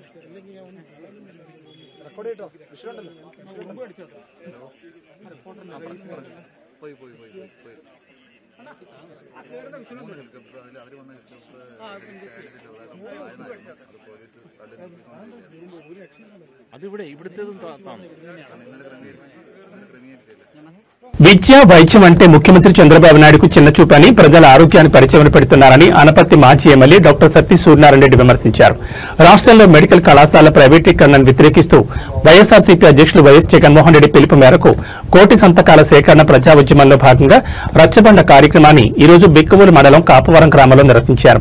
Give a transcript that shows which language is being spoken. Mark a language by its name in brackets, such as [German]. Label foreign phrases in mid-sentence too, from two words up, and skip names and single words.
[Malayalam] റെക്കോർഡ് ചെയ്തോ വിഷയമുണ്ടല്ലോ മുമ്പ് അടിച്ചോ പോയി പോയി പോയി പോയി അതിവിടെ ഇവിടുത്തേതും [Telugu] విద్య వైద్యం అంటే ముఖ్యమంత్రి చంద్రబాబు నాయుడుకు చిన్నచూపని, ప్రజల ఆరోగ్యాన్ని పరిచయం పెడుతున్నారని అనపర్తి మాజీ ఎమ్మెల్యే డాక్టర్ సత్తి సూర్యనారాయణ రెడ్డి విమర్శించారు. రాష్ట్రంలో మెడికల్ కళాశాల ప్రైవేటీకరణను వ్యతిరేకిస్తూ వైఎస్ఆర్సీపీ అధ్యక్షులు వైఎస్ జగన్మోహన్ రెడ్డి పిలుపు మేరకు కోటి సంతకాల సేకరణ ప్రజా ఉద్యమంలో భాగంగా రచ్చబండ కార్యక్రమాన్ని ఈరోజు బిక్కవోలు మండలం కాపవరం గ్రామంలో నిర్వహించారు.